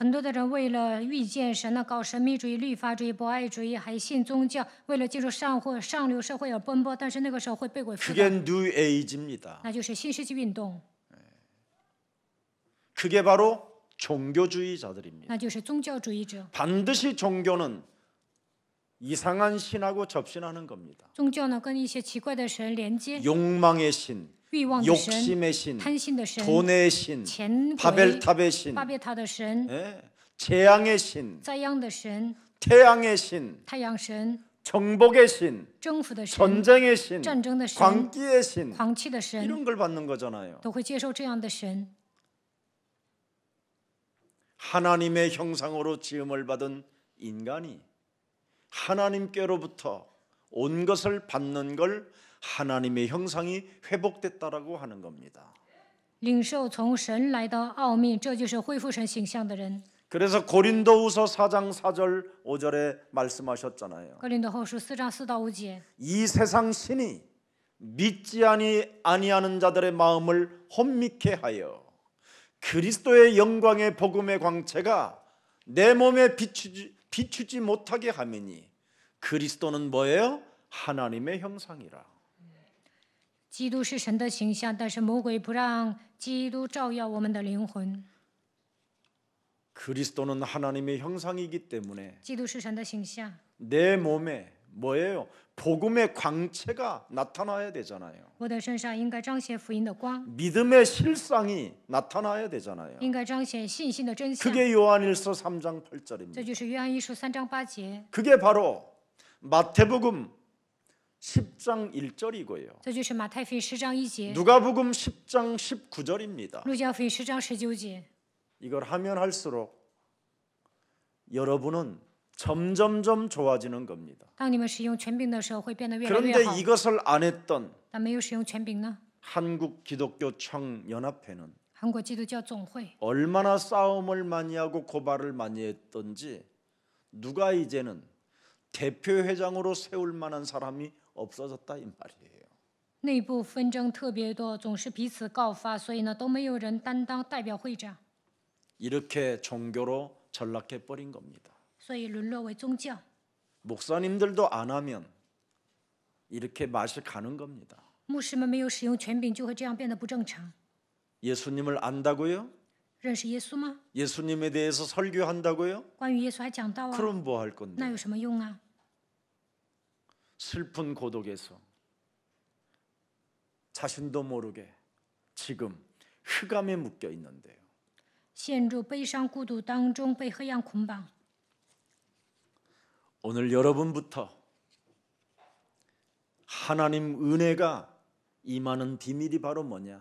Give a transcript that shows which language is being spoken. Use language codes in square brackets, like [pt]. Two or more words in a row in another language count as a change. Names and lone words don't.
[zh] 很多的人为了遇见神呢，搞神秘主义、律法主义、博爱主义，还信宗教，为了进入上流社会而奔波，但是那个时候会被鬼附 [ko] 그게 [zh] 的， [ko] 뉴 에이지입니다. [zh] 那就是新世纪运动， [ko] 그게 바로 종교주의자들입니다. [zh] 那就是宗教主义者。 [ko] 반드시 종교는 이상한 신하고 접신하는 겁니다. [zh] 宗教呢，跟一些奇怪的神连接， [ko] 욕망의 신, [zh] 欲望的神、 [ko] 욕심의 신, [zh] 贪心的神、 [ko] 돈의 신, [zh] 钱鬼、 [ko] 바벨탑의 신, [zh] 巴别塔的神、 [ko] 예, 재앙의 신, [zh] 灾殃的神、 [ko] 태양의 신, [zh] 太阳神、 [ko] 정복의 신, [zh] 征服的神、 [ko] 전쟁의 신, [zh] 战争的神、 [ko] 광기의 신, [zh] 狂气的神， [ko] 이런 걸 받는 거잖아요. [zh] 都会接受这样的神。 [ko] 하나님의 형상으로 지음을 받은 인간이 하나님께로부터 온 것을 받는 걸 하나님의 형상이 회복됐다라고 하는 겁니다. [zh] 领受从神来的奥秘，这就是恢复神形象的人。 [ko] 그래서 고린도후서 4장 4절 5절에 말씀하셨잖아요. [zh] 哥林多后书4章4到5节， [ko] 이 세상 신이 믿지 아니하는 자들의 마음을 혼미케 하여 그리스도의 영광의 복음의 광채가 내 몸에 비추지 못하게 하매니 그리스도는 뭐예요? 하나님의 형상이라. [zh] 基督是神的形象，但是魔鬼不让基督照耀我们的灵魂。 [ko] 그리스도는 하나님의 형상이기 때문에 [zh] 基督是神的形象， [ko] 내 몸에 뭐예요? 복음의 광채가 나타나야 되잖아요. [zh] 我的身上应该彰显福音的光， [ko] 믿음의 실상이 나타나야 되잖아요. [zh] 应该彰显信心的真相。 [ko] 그게 요한일서 3장 [zh] 这 [ko] 8절입니다. [zh] 就是约翰一书3章8节， [ko] 그게 바로 마태복음 10장 1절이고요. [zh] 这就是马太福音10章1节， [ko] 누가복음 10장 19절입니다. [zh] 路加福音10章19节。 [ko] 이걸 하면 할수록 여러분은 점점점 좋아지는 겁니다. [zh] 当你们使用权柄的时候，会变得越来越 [ko] 그런데 [zh] 好。 [ko] 이것을 안 했던 [zh] 但没有使用权柄呢？ [ko] 한국 기독교 청연합회는 [zh] 韩国基督教总会 [ko] 얼마나 싸움을 많이 하고 고발을 많이 했던지 누가 이제는 대표회장으로 세울 만한 사람이 없어졌다 이 말이에요. [zh] 内部纷争特别多，总是彼此告发，所以呢都没有人担当代表会长， [ko] 이렇게 종교로 전락해 버린 겁니다. [zh] 所以沦落为宗教。 [ko] 목사님들도 안 하면 이렇게 맛이 가는 겁니다. [zh] 牧师们没有使用权柄，就会这样变得不正常。 [ko] 예수님을 안다고요? [zh] 认识耶稣吗？ [ko] 예수님에 대해서 설교한다고요? [zh] 关于耶稣还讲到啊， [ko] 그럼 뭐 할 [zh] 那 [ko] 건데? [zh] 有什么用啊？ [ko] 슬픈 고독에서 자신도 모르게 지금 흑암에 묶여 있는데요. [zh] 陷入悲伤孤独当中，被黑暗捆绑。 [ko] 오늘 여러분부터 하나님 은혜가 임하는 비밀이 바로 뭐냐?